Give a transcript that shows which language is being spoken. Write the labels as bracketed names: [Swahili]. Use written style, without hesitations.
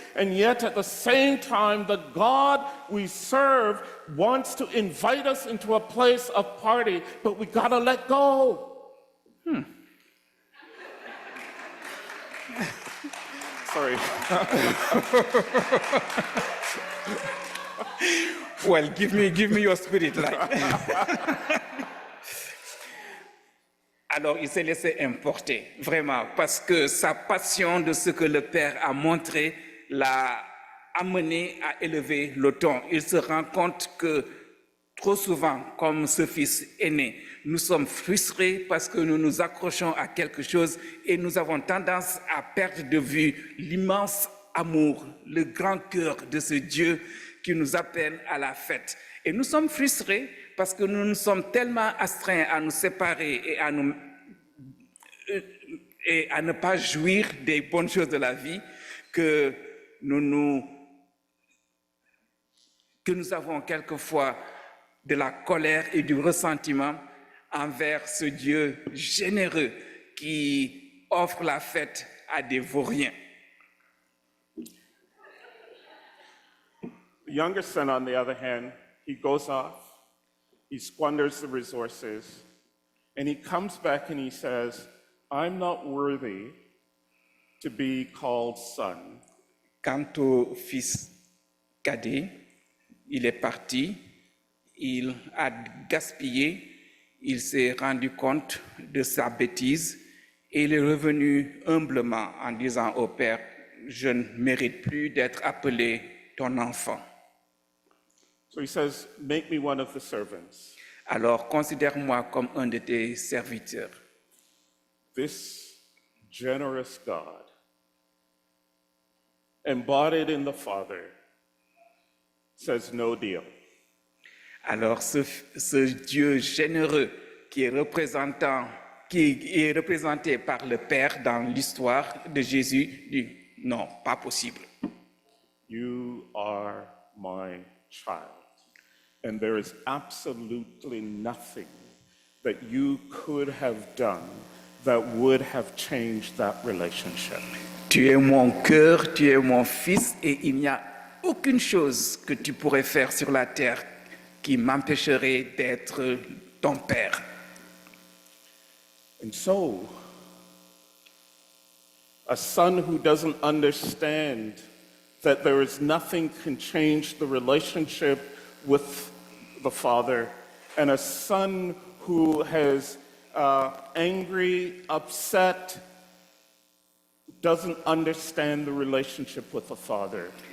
[English] And yet at the same time, the God we serve wants to invite us into a place of party, but we gotta let go. Sorry. Well, give me your spirit light. [French] Alors, il s'est laissé importer, vraiment, parce que sa passion de ce que le Père a montré l'a amené à élever le ton. Il se rend compte que trop souvent, comme ce fils aîné, nous sommes frustrés parce que nous nous accrochons à quelque chose et nous avons tendance à perdre de vue l'immense amour, le grand cœur de ce Dieu qui nous appelle à la fête. Et nous sommes frustrés parce que nous nous sommes tellement astreints à nous séparer et à ne pas jouir des bonnes choses de la vie que nous avons quelquefois de la colère et du ressentiment envers ce Dieu généreux qui offre la fête à des vauriens. [English] The younger son, on the other hand, he goes off, he squanders the resources, and he comes back and he says, I'm not worthy to be called son. [French] Quant au fils cadet, il est parti, il a gaspillé, il s'est rendu compte de sa bêtise et il est revenu humblement en disant au Père, je ne mérite plus d'être appelé ton enfant. [English] So he says, make me one of the servants. [French] Alors considère-moi comme un de tes serviteurs. [English] This generous God, embodied in the Father, says no deal. [French] Alors ce Dieu généreux qui est représenté par le Père dans l'histoire de Jésus dit non, pas possible. [English] You are my child. And there is absolutely nothing that you could have done that would have changed that relationship. [French] Tu es mon cœur, tu es mon fils, et il n'y a aucune chose que tu pourrais faire sur la terre qui m'empêcherait d'être ton père. [English] And so, a son who doesn't understand that there is nothing can change the relationship with the Father, and a son who has angry, upset, doesn't understand the relationship with the Father.